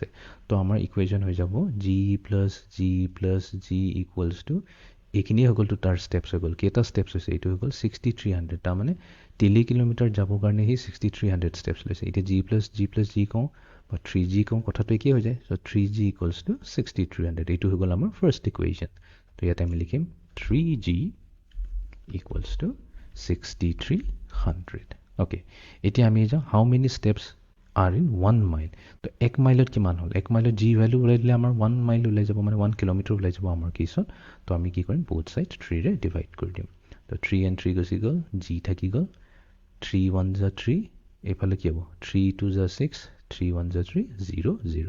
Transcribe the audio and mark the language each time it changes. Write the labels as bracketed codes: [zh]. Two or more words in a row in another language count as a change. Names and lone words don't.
[as] তো আমাৰ ইকুৱেশ্যন হৈ যাব [en] g plus g equals to, [as] এইখিনিয়ে হৈ গ'লতো তাৰ ষ্টেপছ হৈ গ'ল, কেইটা ষ্টেপছ হৈছে, এইটো হৈ গ'ল 6300। তাৰমানে 3 কিলোমিটাৰ যাবৰ কাৰণে সি 6300 ষ্টেপছ লৈছে। এতিয়া [en] g plus g [as] কওঁ বা 3G কওঁ, কথাটো একেই হৈ যায়। চ' 3G = 6300, এইটো হৈ গ'ল আমাৰ ফাৰ্ষ্ট ইকুৱেশ্যন। তো ইয়াতে আমি লিখিম 3g [en] equals to [as] 6300. [en] Okay, [as] এতিয়া আমি যাওঁ [en] how many steps are in 1 mile. [as] তো 1 মাইলত কিমান হ'ল? 1 মাইলত g ভ্যালু ওলাই দিলে আমাৰ 1 মাইল ওলাই যাব, মানে 1 কিলোমিটাৰ ওলাই যাব আমাৰ কেছত। তো আমি কি কৰিম? [en] both side [as] 3 ৰে ডিভাইড কৰি দিম। তো 3 and 3 গুচি গ'ল, g থাকি গ'ল, 3 1 যা 3, এইফালে কি হ'ব? 3 2 যা 6, 3 1 যা 3, 0 0।